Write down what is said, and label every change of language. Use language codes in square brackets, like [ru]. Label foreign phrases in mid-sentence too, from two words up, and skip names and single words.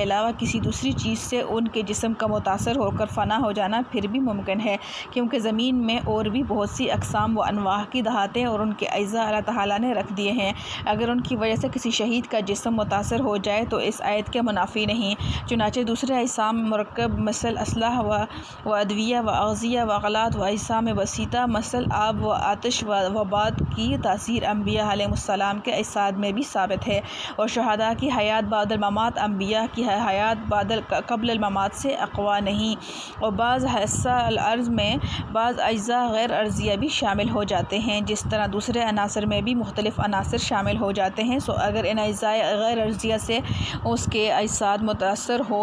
[ur] علاوہ کسی دوسری چیز سے ان کے جسم کا متاثر ہو کر فنا ہو جانا پھر بھی ممکن ہے، کیونکہ زمین میں اور بھی بہت سی اقسام و انواع کی دھاتیں اور ان کے اجزاء اللہ تعالیٰ نے رکھ دیے ہیں، اگر ان کی وجہ سے کسی شہید کا جسم متاثر ہو جائے تو اس آیت کے منافی نہیں، چنانچہ دوسرے اجسام مرکب مثل اسلحہ و ادویہ و اغذیہ و آلات و اجسام وسیطہ مثل آب و آتش و باد کی تاثیر انبیاء علیہم السلام کے اجساد میں بھی ثابت ہے، اور شہداء کی حیات بعد الممات انبیاء کی حیات قبل الممات سے اقویٰ نہیں، اور بعض حصہ الارض میں بعض اجزاء غیر ارضیہ بھی شامل ہو جاتے ہیں، جس طرح دوسرے عناصر میں بھی مختلف عناصر شامل ہو جاتے ہیں، سو اگر ان اجزاء غیر ارضیہ سے اس کے اجساد متاثر